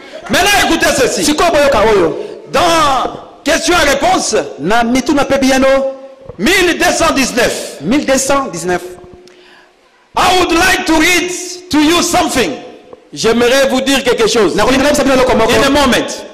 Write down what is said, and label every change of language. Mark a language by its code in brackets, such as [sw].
[fr] Maintenant, écoutez ceci. Dans question et réponse, 1219. [en] I would like to read to you something. [fr] J'aimerais vous dire quelque chose. [en] In a moment.